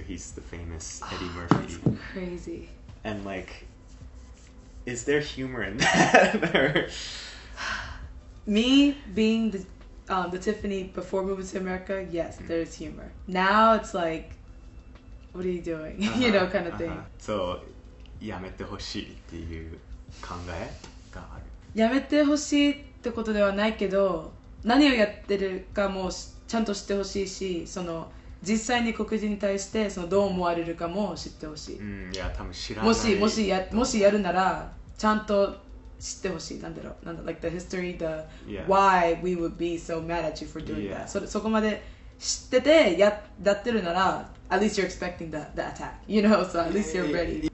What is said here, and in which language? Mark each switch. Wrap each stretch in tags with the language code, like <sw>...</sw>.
<en>He's the famous Eddie Murphy. That's crazy. And like, is there humor in that? Or... Me being the Tiffany before moving to America, yes, there's humor. Now it's like, what are you doing? You know, kind of thing.</en> <ja>So, やめてほしいっていう考えがある。やめてほしいってことではないけど、何をやってるかもちゃんと知ってほしいし、その実際に黒人に対してそのどう思われるかも知ってほしい、いや多分知らない。もしやるならちゃんと知ってほしい。なんだろう、</ja> <en>like the history, the why we would be so mad at you for doing that.</en> <ja>そこまで知っててやってるなら</ja> <en>at least you're expecting the attack, you know, so at least you're ready.</en>